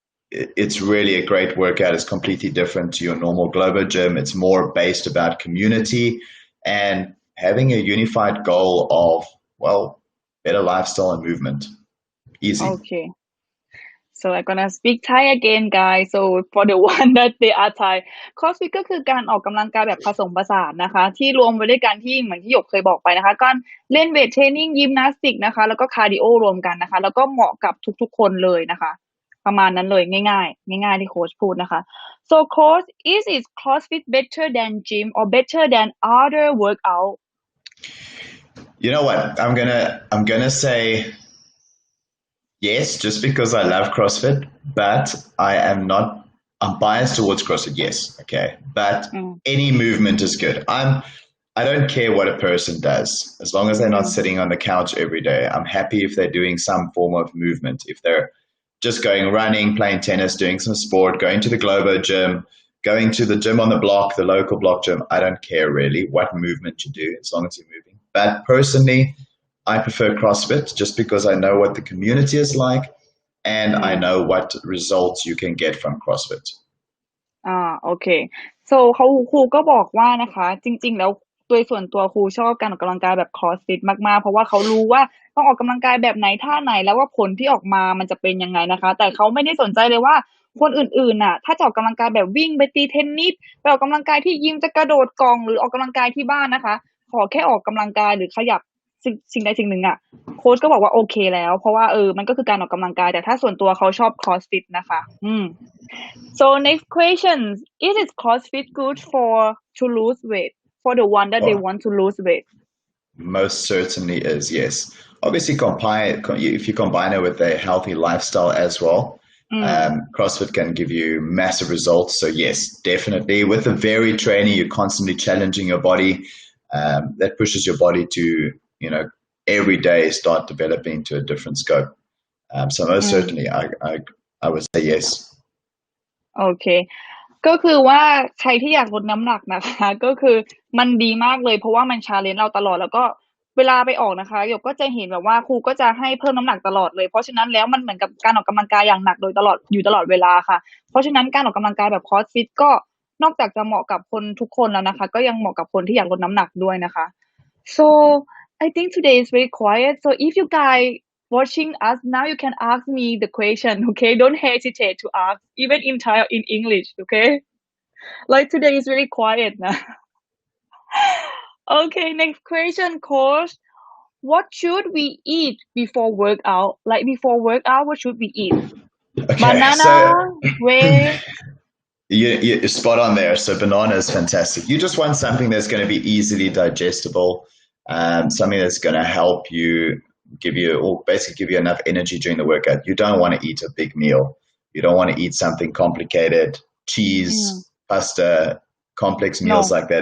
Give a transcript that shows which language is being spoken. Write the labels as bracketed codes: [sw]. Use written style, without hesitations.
[en] It's really a great workout. It's completely different to your normal Globo gym. It's more based about community. And having a unified goal of, well, better lifestyle and movement. Easy. Okay. So I'm gonna speak Thai again, guys. So for the one that they are Thai, [th] CrossFit ก็คือการออกกำลังกายแบบผสมผสานนะคะที่รวมไว้ด้วยกันที่เหมือนที่หยกเคยบอกไปนะคะการเล่นเวทเทรนนิ่งยิมนาสติกนะคะแล้วก็คาร์ดิโอรวมกันนะคะแล้วก็เหมาะกับทุกๆคนเลยนะคะประมาณนั้นเลยง่ายๆที่โค้ชพูดนะคะ [en] So coach, is CrossFit better than gym or better than other workout? You know what? I'm gonna say yes, just because I love CrossFit, but I'm biased towards CrossFit, yes, okay. But any movement is good. I don't care what a person does, as long as they're not sitting on the couch every day. I'm happy if they're doing some form of movement. If they're just going running, playing tennis, doing some sport, going to the Globo gym, going to the gym on the block, the local block gym, I don't care really what movement you do, as long as you're moving. But personally, I prefer CrossFit just because I know what the community is like and I know what results you can get from CrossFit. [th] โอเค so ครูก็บอกว่านะคะจริงๆแล้วโดยส่วนตัวครูชอบการออกกำลังกายแบบ CrossFit มากๆเพราะว่าเขารู้ว่าต้องออกกำลังกายแบบไหนท่าไหนแล้วว่าผลที่ออกมามันจะเป็นยังไงนะคะแต่เขาไม่ได้สนใจเลยว่าคนอื่นๆน่ะถ้าจะออกกำลังกายแบบวิ่งไปตีเทนนิสไปออกกำลังกายที่ยิมจะกระโดดกองหรือออกกำลังกายที่บ้านนะคะขอแค่ออกกำลังกายหรือขยับ สิ่งใดสิ่งหนึ่งอ่ะโค้ชก็บอกว่าโอเคแล้วเพราะว่ามันก็คือการออกกำลังกายแต่ถ้าส่วนตัวเขาชอบ CrossFit นะคะ [en] So next question, is it CrossFit good to lose weight for the one that they want to lose weight? Most certainly is, yes. Obviously, if you combine it with a healthy lifestyle as well, CrossFit can give you massive results. So yes, definitely. With a varied training, you're constantly challenging your body. That pushes your body to, every day start developing into a different scope. So most certainly, I would say yes. [th] โอเคก็คือว่าใครที่อยากลดน้ำหนักนะคะก็คือมันดีมากเลยเพราะว่ามัน challenge เราตลอดแล้วก็เวลาไปออกนะคะหยกก็จะเห็นแบบว่าครูก็จะให้เพิ่มน้ำหนักตลอดเลยเพราะฉะนั้นแล้วมันเหมือนกับการออกกำลังกายอย่างหนักโดยตลอดเวลาค่ะเพราะฉะนั้นการออกกำลังกายแบบ CrossFit ก็ นอกจากจะเหมาะกับคนทุกคนแล้วนะคะก็ยังเหมาะกับคนที่อยากลดน้ำหนักด้วยนะคะ [en] So I think today is very quiet so if you guys watching us now you can ask me the question okay don't hesitate to ask even in Thai or in English okay like today is very quiet now okay next question coach what should we eat before workout like before workout what should we eat banana whey you're spot on there so banana is fantastic you just want something that's going to be easily digestible something that's going to help you give you enough energy during the workout. You don't want to eat a big meal. You don't want to eat something complicated, cheese, pasta, complex meals like that.